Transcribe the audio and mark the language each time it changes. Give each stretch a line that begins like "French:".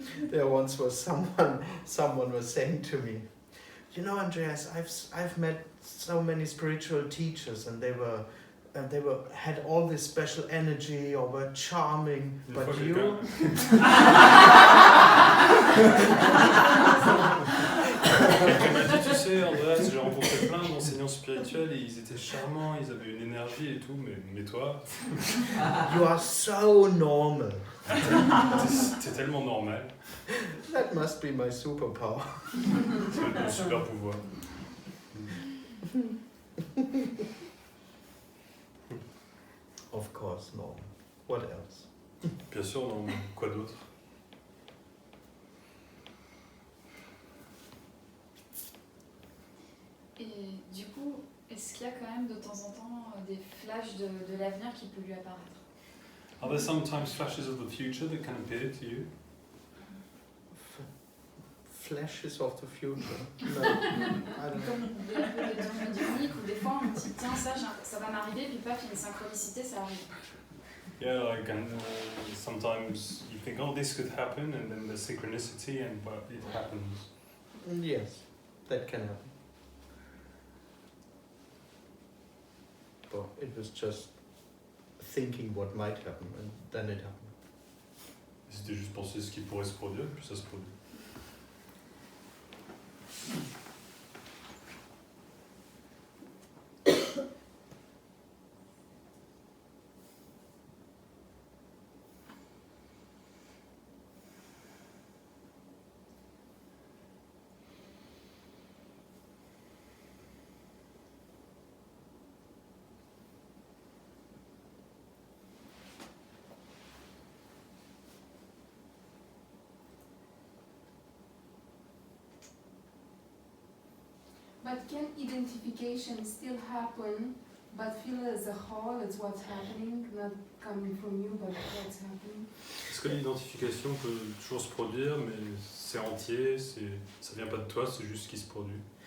English: There once was someone was saying to me, you know, Andreas, I've met so many spiritual teachers, and they had all this special energy or were charming, but you.
French: Quelqu'un m'a dit, tu sais, Andreas, j'ai rencontré plein d'enseignants spirituels et ils étaient charmants, ils avaient une énergie et tout, mais toi,
English: You are so normal.
French: t'es tellement normal.
English: That must be my superpower.
French: C'est mon super pouvoir.
English: Of course, normal. What else?
French: Bien sûr, non, quoi d'autre? Et du coup, est-ce qu'il y a quand même de temps en temps des flashs de l'avenir qui peuvent lui apparaître?
English: Are there sometimes flashes of the future that can appear to you? Flashes of the future. No, I don't
French: Comme des temps médiumniques où des fois on dit tiens ça va m'arriver, puis paf, il y a une synchronicité, ça arrive.
English: Yeah, like sometimes you think, oh, this could happen, and then the synchronicity, and but it happens. Yes, that can happen. But it was just thinking what might happen, and then it happened.
French: C'était juste penser ce qui pourrait se produire, puis ça se produit.
English: But can identification still happen, but feel as a whole, as what's happening, not coming from you, but what's happening?
French: Est-ce que l'identification peut toujours se produire, mais c'est entier, ça vient pas de toi, c'est juste ce qui se produit?